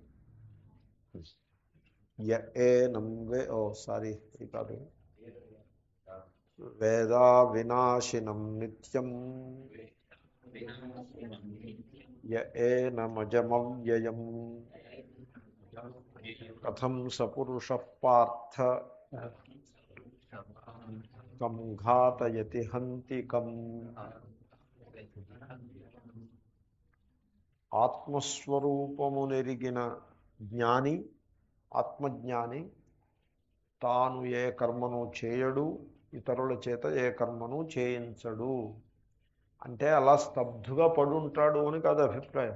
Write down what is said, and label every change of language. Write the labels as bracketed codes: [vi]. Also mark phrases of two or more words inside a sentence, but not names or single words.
[sa] य एनं वेदा विनाशिनं नित्यं य एनमजमव्ययम् कथं स पुरुषः पार्थ कं घातयति हन्तिकम्। [te] ఆత్మస్వరూపమునెరిగిన జ్ఞాని, ఆత్మజ్ఞాని తాను ఏ కర్మను చేయడు, ఇతరుల చేత ఏ కర్మను చేయించడు. అంటే అలా స్తబ్దుగా పడుంటాడు అని కాదు అభిప్రాయం.